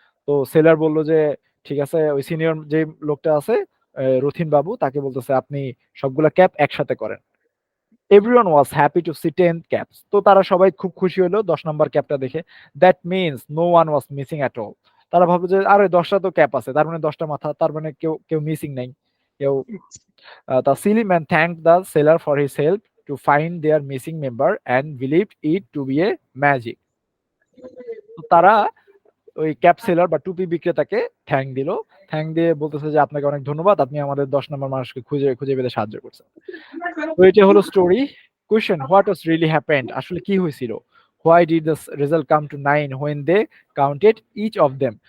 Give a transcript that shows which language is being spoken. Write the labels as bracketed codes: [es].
[bn] তো সেলার বললো যে ঠিক আছে, ওই সিনিয়র যে লোকটা আছে রথিন বাবু, তাকে বলতেছে আপনি সবগুলা ক্যাপ একসাথে করেন। [en] Everyone was happy to see 10th caps. [bn] তো তারা সবাই খুব খুশি হলো 10 নাম্বার ক্যাপটা দেখে। [en] That means no one was missing at all. [bn] তারা ভাবলো যে আরে 10টা তো ক্যাপ আছে, তার মানে 10টা মাথা, তার মানে কেউ কেউ মিসিং নাই, কেউ। [en] The silly man thanked the sailor for his help to find their missing member and believed it to be a magic. [bn] তো তারা ওই ক্যাপ সেলার বা টুপি বিক্রেতাকে থ্যাংক দিল। থ্যাংক দিয়ে বলতেছে যে আপনাকে অনেক ধন্যবাদ, আপনি আমাদের 10 নাম্বার মানুষকে খুঁজে খুঁজে পেতে সাহায্য করছেন। তো এটা হলো story. [en] Question, what was really happened? [bn] আসলে কি হয়েছিল? [en] Why did the result come to 9 when they counted each of them?